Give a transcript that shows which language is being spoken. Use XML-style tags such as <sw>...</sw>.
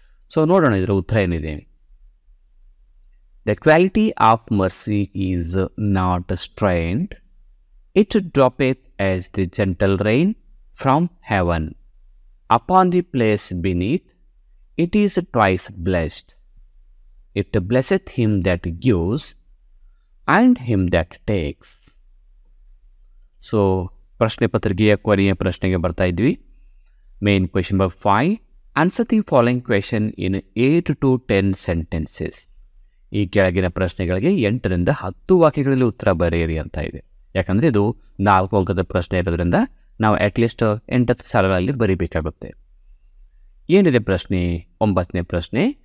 <kn>So ನೋಡೋಣ ಇದರ ಉತ್ತರ ಏನಿದೆ.</kn> <en>The quality of mercy is not strained, it droppeth as the gentle rain from heaven upon the place beneath, it is twice blessed. It blesseth him that gives and him that takes.</en> <kn>So, ಪ್ರಶ್ನೆ ಪತ್ರಿಕೆಯ ಕೊನೆಯ ಪ್ರಶ್ನೆಗೆ ಬರ್ತಾ ಇದ್ವಿ. Main question number 5.</kn> <en>Answer the following question in 8 to 10 sentences.</en> <kn>ಈ ಕೆಳಗಿನ ಪ್ರಶ್ನೆಗಳಿಗೆ 8ರಿಂದ 10 ವಾಕ್ಯಗಳಲ್ಲಿ ಉತ್ತರ ಬರೆಯಿರಿ ಅಂತ ಇದೆ. ಯಾಕಂದರೆ ಇದು 4 ಅಂಕದ ಪ್ರಶ್ನೆ ಇರೋದ್ರಿಂದ ನಾವು ಅಟ್ಲೀಸ್ಟ್ 8 ಸಾಲುಗಳಲ್ಲಿ ಬರೀಬೇಕಾಗುತ್ತೆ. ಏನಿದೆ ಪ್ರಶ್ನೆ? 9ನೇ ಪ್ರಶ್ನೆ.</kn>